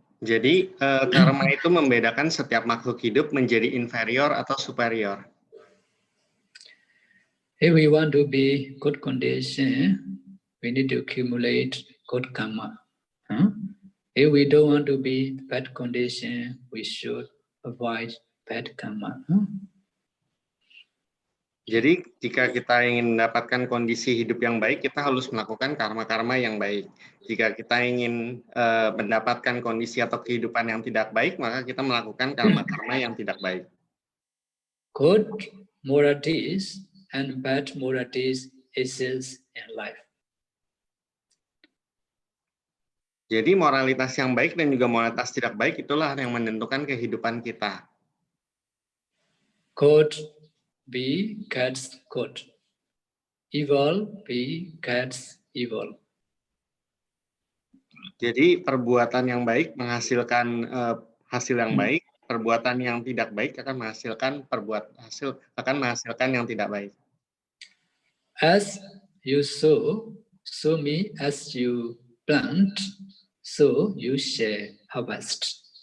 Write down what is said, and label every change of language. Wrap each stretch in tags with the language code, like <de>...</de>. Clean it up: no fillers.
<id>Jadi karma itu membedakan setiap makhluk hidup menjadi inferior atau superior.</id> <en>If we want to be good condition, we need to accumulate good karma. If we don't want to be bad condition, we should avoid bad karma.</en> <id>Jadi jika kita ingin mendapatkan kondisi hidup yang baik, kita harus melakukan karma-karma yang baik. Jika kita ingin mendapatkan kondisi atau kehidupan yang tidak baik, maka kita melakukan karma-karma yang tidak baik.</id> <en>Good moralities and bad moralities exist in life.</en> <id>Jadi moralitas yang baik dan juga moralitas tidak baik itulah yang menentukan kehidupan kita.</id> <en>Good begets good. Evil begets evil.</en> <id>Jadi perbuatan yang baik menghasilkan hasil yang baik, perbuatan yang tidak baik akan menghasilkan yang tidak baik.</id> <en>As you sow, so me as you plant, so you shall harvest.</en>